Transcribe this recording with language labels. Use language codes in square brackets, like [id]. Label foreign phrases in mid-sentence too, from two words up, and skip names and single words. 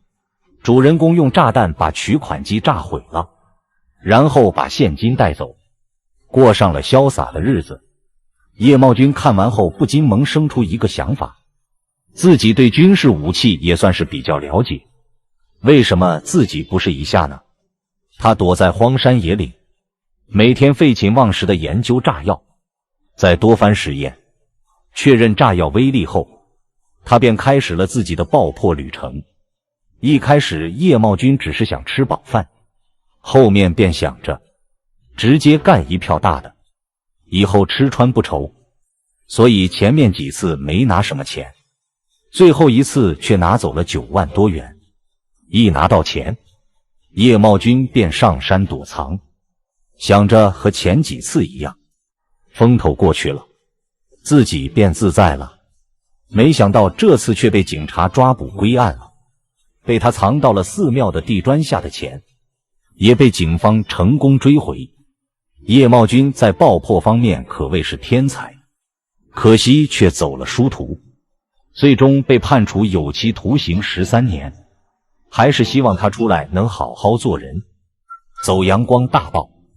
[zh] 主人公用炸彈把取款機炸毀了，然後把現金帶走，過上了瀟灑的日子。葉茂軍看完後不禁萌生出一個想法，自己对軍事武器也算是比較了解，為什麼自己不試一下呢？他躲在荒山野嶺，每天廢寢忘食地研究炸藥，在多番實驗確認炸藥威力後，他便開始了自己的爆破旅程。一開始葉茂軍只是想吃飽飯，後面便想着直接幹一票大的，以後吃穿不愁，所以前面幾次沒拿什麼錢，最後一次卻拿走了9萬多元。一拿到錢，葉茂軍便上山躲藏，想着和前幾次一樣，風頭過去了，自己便自在了。沒想到這次卻被警察抓捕歸案了，被他藏到了寺廟的地磚下的錢，也被警方成功追回。葉茂軍在爆破方面可謂是天才，可惜卻走了殊途，最終被判處有期徒刑13年。還是希望他出來能好好做人。走陽光大報。